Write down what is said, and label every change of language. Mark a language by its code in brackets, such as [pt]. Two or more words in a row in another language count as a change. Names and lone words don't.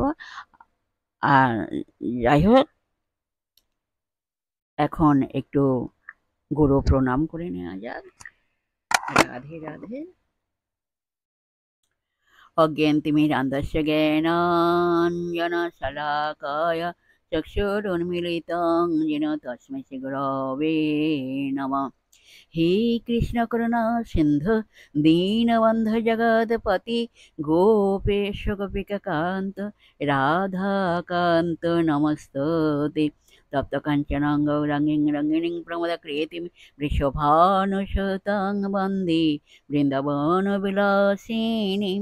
[bn] আর যাই হোক, এখন একটু গুরু প্রণাম করে নেওয়া যাক। [sa] রাধে রাধে। অজ্ঞানতিমিরান্ধস্য জ্ঞানাঞ্জনশলাকায় চক্ষুरुन्मीलितं येन तस्मै श्रीगुरवे नमः। हे कृष्ण करुणा सिंधु दीनबन्धु जगत्पति गोपेश गोपिकान्त राधाकान्त नमस्तुते। तप्त काञ्चन गौराङ्गीं रङ्गिणीं प्रमदक्रीतिं वृषभानुसुतां वन्दे वृन्दावनविलासिनीं।